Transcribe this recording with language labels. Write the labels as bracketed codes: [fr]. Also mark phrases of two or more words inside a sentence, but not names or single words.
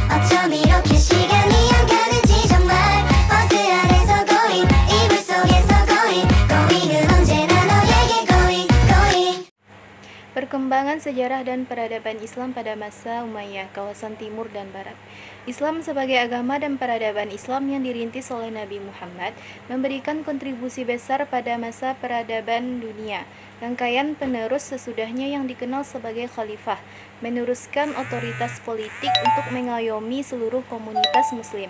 [ko] 어쩜 이렇게 시간이 안 가는지 정말 버스 안에서 고잉 이불 속에서 고잉 고잉은 언제나 너에게 [en] going going. [id] Perkembangan sejarah dan peradaban Islam pada masa Umayyah, kawasan timur dan barat. Islam sebagai agama dan peradaban Islam yang dirintis oleh Nabi Muhammad memberikan kontribusi besar pada masa peradaban dunia. Rangkaian penerus sesudahnya yang dikenal sebagai khalifah meneruskan otoritas politik untuk mengayomi seluruh komunitas muslim.